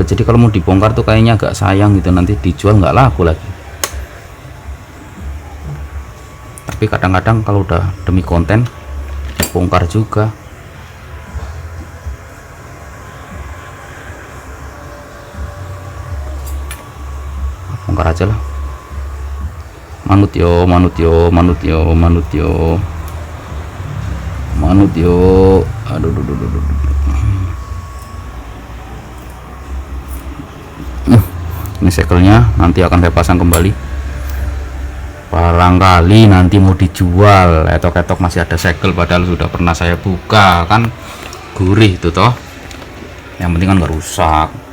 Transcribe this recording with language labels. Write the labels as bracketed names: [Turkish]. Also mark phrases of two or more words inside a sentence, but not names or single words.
[Indonesian] Jadi kalau mau dibongkar tuh kayaknya agak sayang gitu, nanti dijual nggak laku lagi. Tapi kadang-kadang kalau udah demi konten dibongkar juga. Bongkar aja lah. [Javanese] Manut yo, manut yo, manut yo, manut yo, manut yo. [Indonesian] Aduh, ini sekelnya nanti akan saya pasang kembali. Barangkali nanti mau dijual, etok-etok masih ada segel padahal sudah pernah saya buka, kan gurih itu toh, yang penting kan nggak rusak.